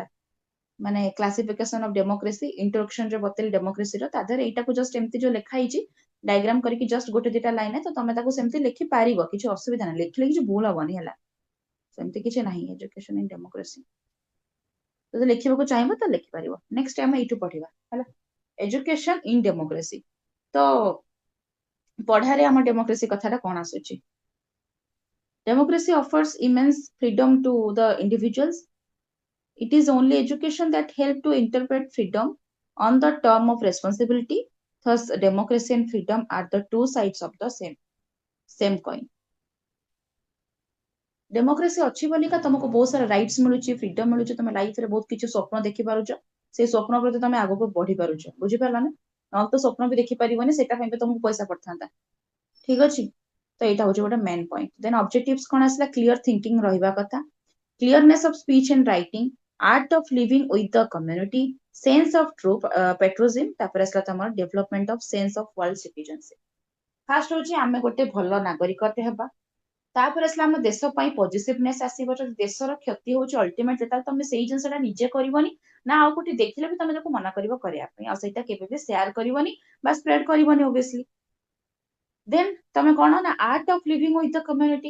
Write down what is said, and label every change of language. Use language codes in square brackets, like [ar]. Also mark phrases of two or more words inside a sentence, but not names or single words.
[or] ମାନେ [en] classification of democracy introduction [or] ଯୋଉ ବତେଇଲି ଡେମୋକ୍ରେସିର, ତା ଦେହରେ ଏଇଟାକୁ ଜଷ୍ଟ ଏମିତି ଯୋଉ ଲେଖା ହେଇଛି ଡାଇଗ୍ରାମ କରିକି ଜଷ୍ଟ ଗୋଟେ ଦିଟା ଲାଇନ, ତ ତମେ ତାକୁ ସେମିତି ଲେଖିପାରିବ, କିଛି ଅସୁବିଧା ନାହିଁ। ଲେଖିଲେ କିଛି ଭୁଲ ହବନି ହେଲା, ସେମିତି କିଛି ନାହିଁ। [en] education in democracy [or] ଯଦି ଲେଖିବାକୁ ଚାହିଁବ ତ ଲେଖିପାରିବ। ନେକ୍ସଟ ଆମେ ଏଇଠୁ ପଢିବା ହେଲା, [en] education in democracy. [or] ତ ପଢାରେ ଆମ ଡେମୋକ୍ରେସି କଥାଟା କଣ ଆସୁଛି? [en] Democracy offers immense freedom to the individuals. It is only education that help to interpret freedom on the term of responsibility. Thus, democracy and freedom are the two sides of the same coin. [or] ଡେମୋକ୍ରେସି ଅଛି ବୋଲିକା ତମକୁ ବହୁତ ସାରା ରାଇଟ୍ସ ମିଳୁଛି, ଫ୍ରିଡମ ମିଳୁଛି, ତମେ ଲାଇଫରେ ବହୁତ କିଛି ସ୍ୱପ୍ନ ଦେଖିପାରୁଛ, ସେଇ ସ୍ୱପ୍ନ ପ୍ରତି ତମେ ଆଗକୁ ବଢି ପାରୁଛ। ବୁଝିପାରିଲ ନା? ନହେଲେ ତ ସ୍ୱପ୍ନ ବି ଦେଖିପାରିବନି, ସେଟା ପାଇଁ ବି ତମକୁ ପଇସା ପଡିଥାନ୍ତା। ଠିକ ଅଛି, ତ ଏଇଟା ହଉଛି ଗୋଟେ [en] main point. then objectives [or] କଣ ଆସିଲା? [en] clear thinking [or] ରହିବା କଥା, [en] clearness of speech and writing, art of living with the community, sense of true patriotism, [or] ତାପରେ ଆସିଲା ତମର [en] development of sense of world citizenship। [or] ଫାର୍ଷ୍ଟ ହଉଛି ଆମେ ଗୋଟେ ଭଲ ନାଗରିକଟେ ହେବା, ତାପରେ ଆସିଲା ଆମ ଦେଶ ପାଇଁ ପଜିଟିଭନେସ୍ ଆସିବ। ଯଦି ଦେଶର କ୍ଷତି ହଉଛି ଅଲ୍ଟିମେଟ, ତାହେଲେ ତମେ ସେଇ ଜିନିଷଟା ନିଜେ କରିବନି ନା, ଆଉ କୋଉଠି ଦେଖିଲେ ବି ତମେ ତାକୁ ମନା କରିବ କରିବା ପାଇଁ, ଆଉ ସେଇଟା କେବେ ବି ସେୟାର କରିବନି ବା ସ୍ପ୍ରେଡ କରିବନି ଓବିୟସଲି। [en] ଦେନ୍ [or] ତମେ କଣ ନା [en] art of living with the community.